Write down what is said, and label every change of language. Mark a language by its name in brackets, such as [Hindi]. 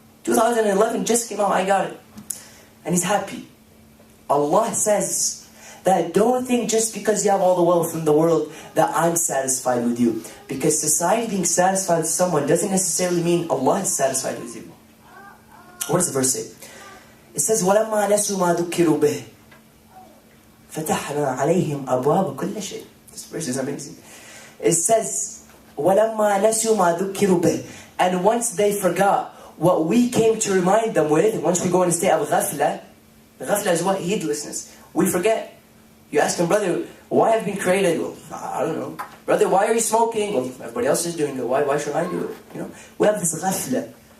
[English] 2011 just came out. I got it. And He's happy. Allah says that don't think just because you have all the wealth in the world that I'm satisfied with you. Because society being satisfied with someone doesn't necessarily mean Allah is satisfied with you. What does the verse say? It says, [Arabic] وَلَمَّا نَسُوا مَا ذُكِّرُوا بِهِ فَتَحْنَا عَلَيْهِمْ أَبْوَابَ كُلِّ شَيْءٍ. [English] This verse is amazing. It says, [Arabic] وَلَمَّا نَسُوا مَا ذُكِّرُوا بِهِ. [English] And once they forgot what we came to remind them with, once we go in a state of ghafla, ghafla is what? Heedlessness. We forget. You ask him, brother, why have you been created? Well, I don't know. Brother, why are you smoking? Well, everybody else is doing it. Why should I do it? You know, we have this ghafla.